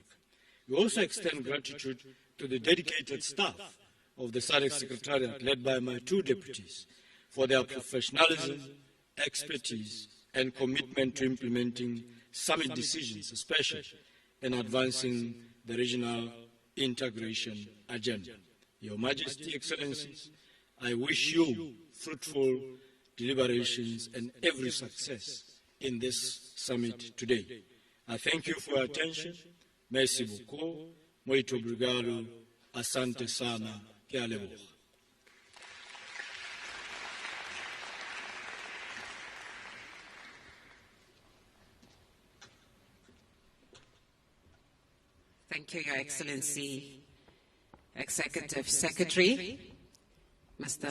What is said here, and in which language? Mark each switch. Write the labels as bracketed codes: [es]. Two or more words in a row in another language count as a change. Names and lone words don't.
[en] We also extend gratitude to the dedicated staff of the SADC Secretariat, led by my two deputies, for their professionalism, expertise, and commitment to implementing summit decisions, especially in advancing the regional integration agenda. Your Majesty, Excellencies, I wish you fruitful deliberations and every success in this summit today. I thank you for your attention. [fr] Merci beaucoup. [pt] Muito obrigado. [sw] Asante sana. [tn] Ke a leboga. [en] Thank you, Your Excellency, Executive Secretary, Mr.